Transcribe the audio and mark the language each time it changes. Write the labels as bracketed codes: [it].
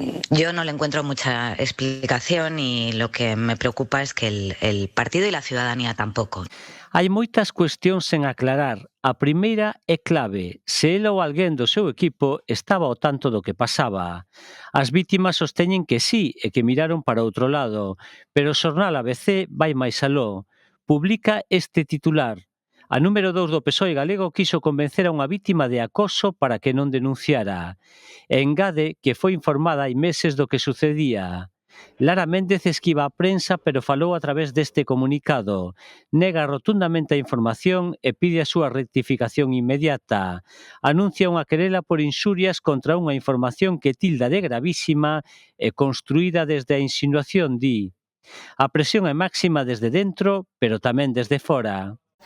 [es] Yo no le encuentro mucha explicación y lo que me preocupa es que el partido y la ciudadanía tampoco. [gl] Hai moitas cuestións sen aclarar. A primeira é clave. Se el ou alguén do seu equipo estaba ao tanto do que pasaba. As vítimas sosteñen que sí e que miraron para outro lado, pero o xornal ABC vai máis aló. Publica este titular. A número 2 do PSOE galego quiso convencer a unha vítima de acoso para que non denunciara. E engade que foi informada hai meses do que sucedía. Lara Méndez esquiva a prensa, pero falou a través deste comunicado. Nega rotundamente a información e pide a súa rectificación inmediata. Anuncia unha querela por inxurias contra unha información que tilda de gravísima e construída desde a insinuación, di. A presión é máxima desde dentro, pero tamén desde fora.